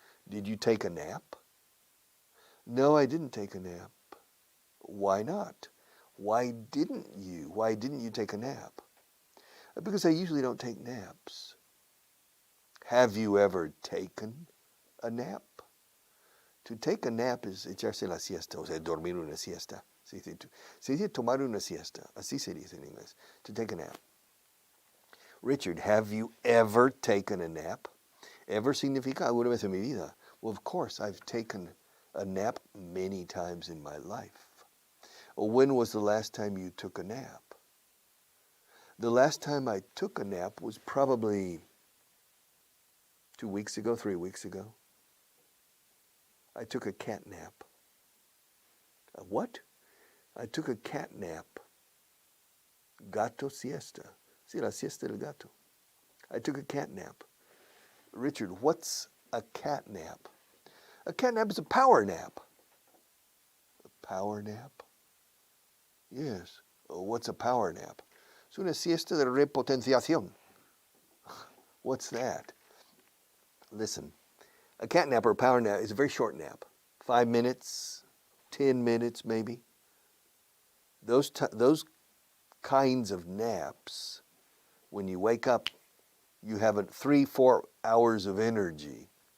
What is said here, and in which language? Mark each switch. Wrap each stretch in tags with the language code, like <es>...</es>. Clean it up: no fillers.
<en>Did you take a nap? No, I didn't take a nap. Why not? Why didn't you take a nap? Because I usually don't take naps. Have you ever taken a nap? To take a nap is</en> <es>echarse la siesta, o sea, dormir una siesta. Se dice tomar una siesta. Así se dice en inglés.</es> <en>To take a nap. Richard, have you ever taken a nap?</en> <es>Ever significa alguna vez en mi vida.</es> <en>Well, of course, I've taken a nap many times in my life. When was the last time you took a nap? The last time I took a nap was probably 2 weeks ago, 3 weeks ago. I took a cat nap. A what? I took a cat nap.</en> <es>Gato siesta. Sí, la siesta del gato.</es> <en>I took a cat nap. Richard, what's a cat nap? A cat nap is a power nap. A power nap? Yes. What's a power nap?</en> <es>Es una siesta de repotenciación.</es> <en>What's that? Listen, a cat nap or a power nap is a very short nap. 5 minutes, 10 minutes maybe. Those kinds of naps, when you wake up, you have 3-4 hours of energy.</en>